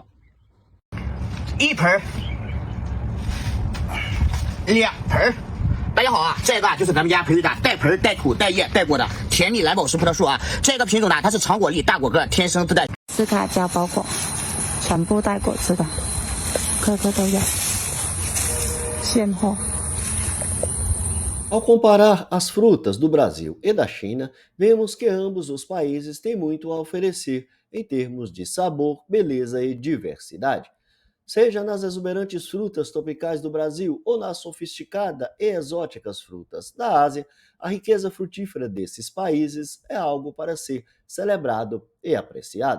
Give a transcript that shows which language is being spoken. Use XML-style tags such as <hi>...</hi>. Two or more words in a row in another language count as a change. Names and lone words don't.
<zh>1 盆，2盆。大家好啊，这个就是咱们家培育的带盆带土带叶带果的甜蜜蓝宝石葡萄树啊。这个品种呢，它是长果粒大果个，天生自带斯卡加包果，全部带果子的，颗颗都有，现货。</zh> <pt>Ao comparar as frutas do Brasil e da China, vemos que ambos os países têm muito a oferecer em termos de sabor, beleza e diversidade. Seja nas exuberantes frutas tropicais do Brasil ou nas sofisticadas e exóticas frutas da Ásia, a riqueza frutífera desses países é algo para ser celebrado e apreciado.</pt>